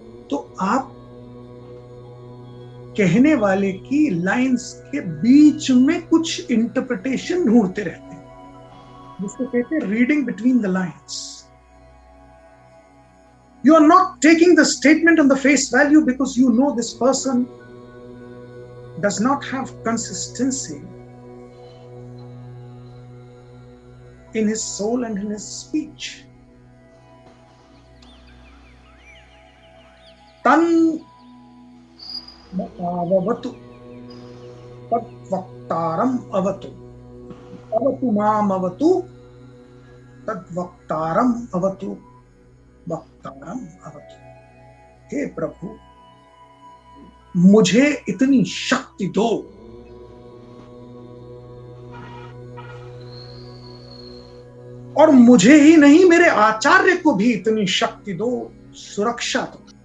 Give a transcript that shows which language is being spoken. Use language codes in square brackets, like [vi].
[hi] तो आप कहने वाले की लाइंस के बीच में कुछ इंटरप्रिटेशन ढूंढते रहते हैं, जिसको कहते हैं [en] Reading between the lines. You are not taking the statement on the face value because you know this person does not have consistency in his soul and in his speech. [sa] Tan avatu tad vaktaram avatu, avatu maam avatu tad vaktaram avatu, वक्तारम अवतु। [hi] हे प्रभु मुझे इतनी शक्ति दो और मुझे ही नहीं मेरे आचार्य को भी इतनी शक्ति दो, सुरक्षा दो।